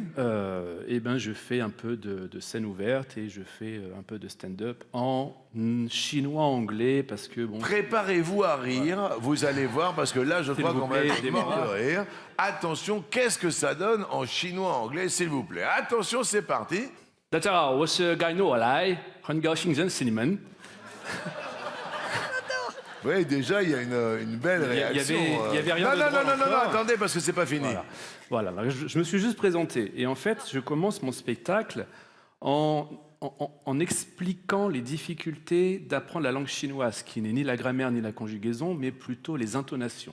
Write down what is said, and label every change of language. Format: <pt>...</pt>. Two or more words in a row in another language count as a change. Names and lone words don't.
<fr>eh ben, je fais un peu de scène ouverte et je fais un peu de stand-up en chinois-anglais parce que bon. Préparez-vous à rire, vous allez voir, parce que là, je S'il crois vous qu'on va plaît, être mort de démarre. rire. Attention, qu'est-ce que ça donne en chinois-anglais, s'il vous plaît? Attention, c'est parti.</fr> <zh>大家好，我是盖诺来，很高兴认识你们。</zh> <fr>Oui, déjà, il y a une belle Il y réaction. avait rien non, de non, drôle non, non, non, encore. attendez, parce que c'est pas fini. Voilà. Alors, je me suis juste présenté. Et en fait, je commence mon spectacle en expliquant les difficultés d'apprendre la langue chinoise, qui n'est ni la grammaire ni la conjugaison, mais plutôt les intonations.</fr>